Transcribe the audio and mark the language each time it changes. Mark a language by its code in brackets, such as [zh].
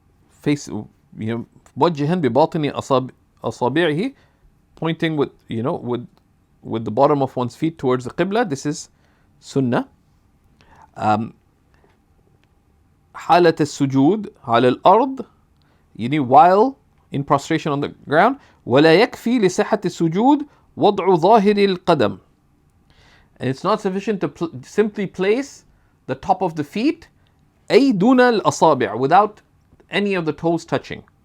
[en] Face, [ar] موجها بباطن أصابعه, [en] pointing with, with the bottom of one's feet towards the Qibla. This is Sunnah. [ar] حالة السجود على الأرض, [en] while in prostration on the ground. [ar] ولا يكفي لصحة السجود وضع ظاهر القدم. [en] And it's not sufficient to simply place the top of the feet [ar] أي دون الأصابع, [en] without any of the toes touching.